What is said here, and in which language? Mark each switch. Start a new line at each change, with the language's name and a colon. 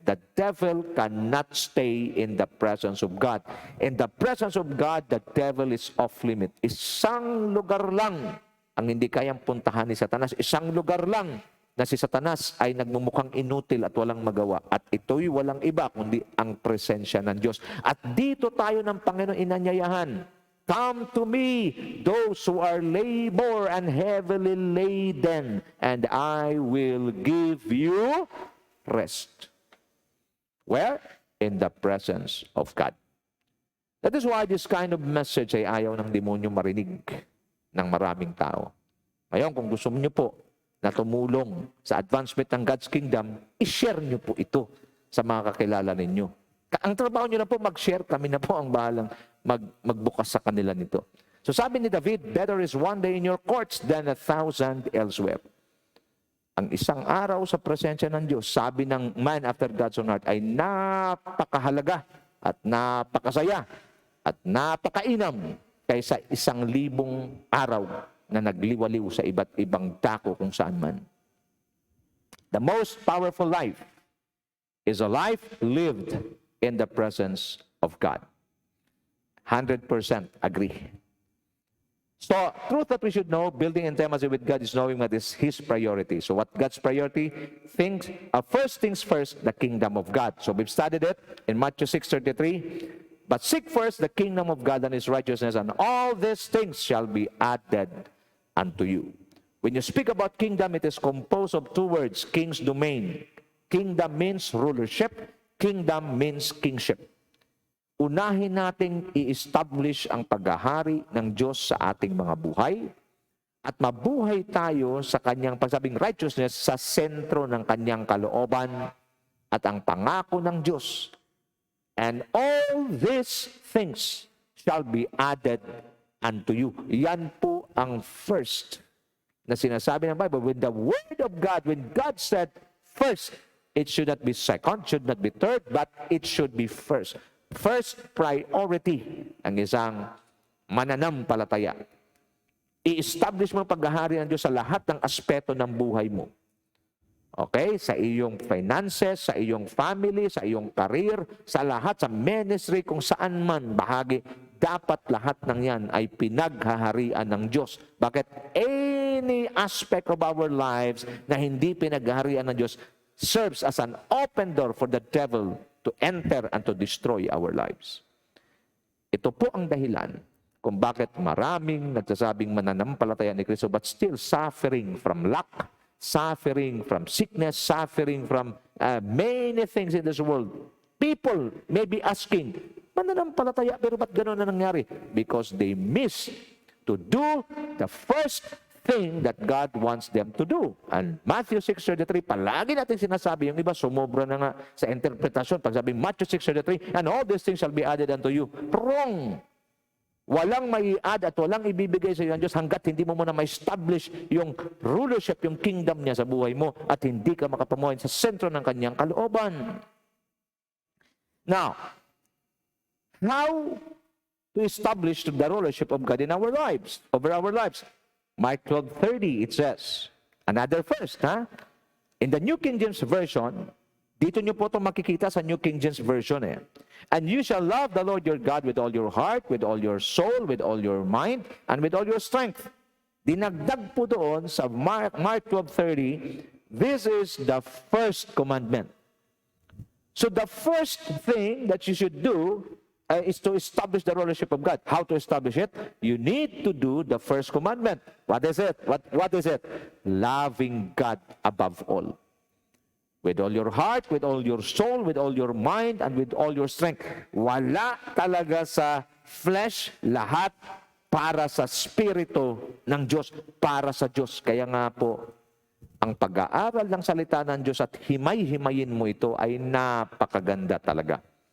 English: The devil cannot stay in the presence of God. In the presence of God, the devil is off limit.
Filipino: Isang lugar lang ang hindi kayang puntahan ni Satanas. Isang lugar lang na si Satanas ay nagmumukhang inutil at walang magawa. At ito'y walang iba kundi ang presensya ng Diyos. At dito tayo ng Panginoon inanyayahan.
English: Come to me, those who are labor and heavily laden, and I will give you rest. Where? In the presence of God. That is why this kind of message
Filipino: ay ayaw ng demonyo marinig ng maraming tao. Ngayon, kung gusto niyo po na tumulong sa advancement ng God's kingdom, i-share niyo po ito sa mga kakilala ninyo. Ang trabaho niyo na po mag-share, kami na po ang bahalang magbukas sa kanila nito.
English: So
Filipino: sabi ni
English: David, better is one day in your courts than 1,000 elsewhere.
Filipino: Ang isang araw sa presensya ng Diyos, sabi ng
English: man after God's own heart,
Filipino: ay napakahalaga at napakasaya at napakainam kaysa 1,000 araw na nagliwaliw sa iba't ibang dako kung saan man.
English: The most powerful life is a life lived in the presence of God. 100% agree. So, truth that we should know, building intimacy with God is knowing what is His priority. So, what God's priority? First things first, the kingdom of God. So, we've studied it in Matthew 6:33. But seek first the kingdom of God and His righteousness, and all these things shall be added unto you. When you speak about kingdom, it is composed of two words, king's domain. Kingdom means rulership. Kingdom means kingship.
Filipino: Unahin nating i-establish ang paghahari ng Diyos sa ating mga buhay at mabuhay tayo sa kanyang pagsabing righteousness sa sentro ng kanyang kalooban at ang pangako ng Diyos.
English: And all these things shall be added unto you.
Filipino: Yan po ang first na sinasabi ng Bible.
English: When the Word of God, when God said first, it should not be second, should not be third, but it should be first. First priority
Filipino: ang isang mananampalataya. I-establish mo ang paghahari ng Diyos sa lahat ng aspeto ng buhay mo. Okay? Sa iyong finances, sa iyong family, sa iyong career, sa lahat, sa ministry, kung saan man bahagi, dapat lahat ng yan ay pinaghaharian ng Diyos. Bakit?
English: Any aspect of our lives
Filipino: na hindi pinaghaharian ng Diyos
English: serves as an open door for the devil to enter and to destroy our lives.
Filipino: Ito po ang dahilan kung bakit maraming nagsasabing mananampalataya ni Kristo
English: but still suffering from lack, suffering from sickness, suffering from many things in this world. People may be asking,
Filipino: mananampalataya pero ba't gano'n na nangyari?
English: Because they miss to do the first thing that God wants them to do.
Filipino: And Matthew 6:33, palagi natin sinasabi, yung iba sumobra na nga sa interpretasyon. Pag sabi
English: Matthew 6:33, and all these things shall be added unto you. Wrong!
Filipino: Walang mai-add at walang ibibigay sa iyo ng Diyos hanggat hindi mo muna ma-establish yung rulership, yung kingdom niya sa buhay mo at hindi ka makapamuhay sa sentro ng kanyang kalooban.
English: Now, how to establish the rulership of God in our lives, over our lives? Mark 12:30, it says, another first, in the New King James Version,
Filipino: dito nyo po itong makikita sa
English: New King James Version. And you shall love the Lord your God with all your heart, with all your soul, with all your mind, and with all your strength.
Filipino: Dinagdag po doon sa
English: Mark 12:30, this is the first commandment. So the first thing that you should do is to establish the rulership of God. How to establish it? You need to do the first commandment. What is it? What is it? Loving God above all. With all your heart, with all your soul, with all your mind, and with all your strength.
Filipino: Wala talaga sa flesh, lahat para sa Espiritu ng Diyos, para sa Diyos. Kaya nga po, ang pag-aaral ng salita ng Diyos at himay-himayin mo ito ay napakaganda talaga.